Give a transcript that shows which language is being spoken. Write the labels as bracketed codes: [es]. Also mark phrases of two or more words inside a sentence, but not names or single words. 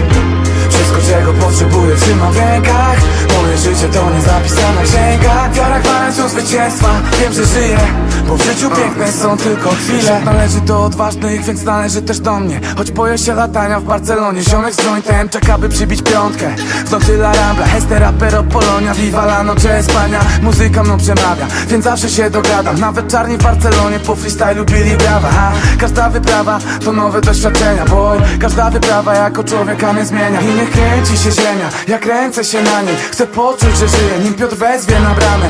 [pl] Wszystko czego potrzebuję trzymam w rękach. Moje życie to nie zapisana księga. Wiara gwarancją zwycięstwa, wiem, że żyję, bo w życiu piękne są tylko chwile. Świat należy do odważnych, więc należy też do mnie. Choć boję się latania w Barcelonie, ziomek z jointem czeka, by przybić piątkę. W nocy [es] La Rambla, este rapero Polonia, viva la noche Espania. [pl] Muzyka mną przemawia, więc zawsze się dogadam. Nawet czarni w Barcelonie po freestylu bili brawa, ha. Każda wyprawa to nowe doświadczenia, boy. Każda wyprawa jako człowieka mnie zmienia. I niech kręci się ziemia, ja kręcę się na niej. Chcę poczuć, że żyję, nim Piotr wezwie na bramę.